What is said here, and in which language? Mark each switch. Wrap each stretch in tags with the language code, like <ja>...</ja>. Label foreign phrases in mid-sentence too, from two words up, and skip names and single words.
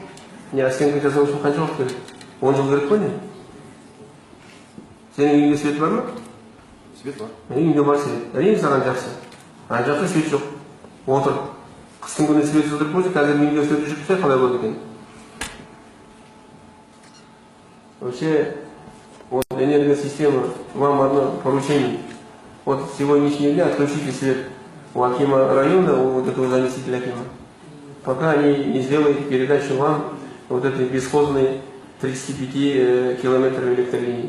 <kk>Не, оценка жасау үшін қанша уақыт керек? 10 жыл керек қой не? Сенің үйіңде свет бар ма? Свет бар. Үйіңде бар свет. Әрине саған жақсы. Ана жақта свет жоқ. Отыр. Қыстың күні свет жылдырып қойса, қазір үйіңде свет жүрсе қалай болады екен?</kk> <ru>Вообще, вот энергосистема, вам одно поручение. Вот с сегодняшнего дня отключите свет у акима района, у вот этого заместителя акима. Пока они не сделают передачу вам вот этой бесхозной 35 километров электролинии.</ru>